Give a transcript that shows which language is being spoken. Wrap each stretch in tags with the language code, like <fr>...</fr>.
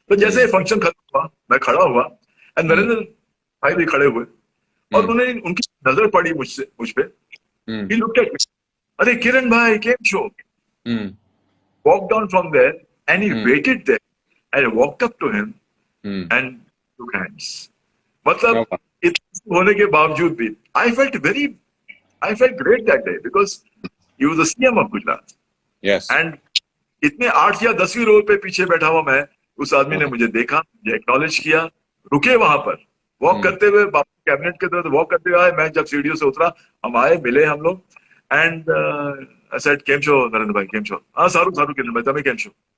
<hi>तो जैसे फंक्शन खत्म हुआ, मैं खड़ा हुआ, एंड नरेंद्र भाई भी खड़े हुए, और उन्हें उनकी नजर पड़ी मुझ पे।</hi> <en>he looked at me,</en> <gu>अरे किरण भाई केम show,</gu> <en>walked down from there, and he waited there, and I walked up to him and shook hands.</en> <hi>मतलब इतना होने के बावजूद भी</hi> <en>I felt great that day because he was the CM of Gujarat. Yes.</en> <hi>And इतने 8 या 10वीं रो पे पीछे बैठा हुआ मैं, उस आदमी ने मुझे देखा, मुझे एक्नॉलेज किया, रुके वहां पर, वॉक करते हुए कैबिनेट के तरफ वॉक करते हुए आए। मैं जब सीढ़ियों से उतरा, हम आए, मिले हम लोग,</hi> <en>and I said,</en> <gu>came show Narendra भाई, केम शो, हाँ सारू किरण भाई, तमें केम शो।</gu>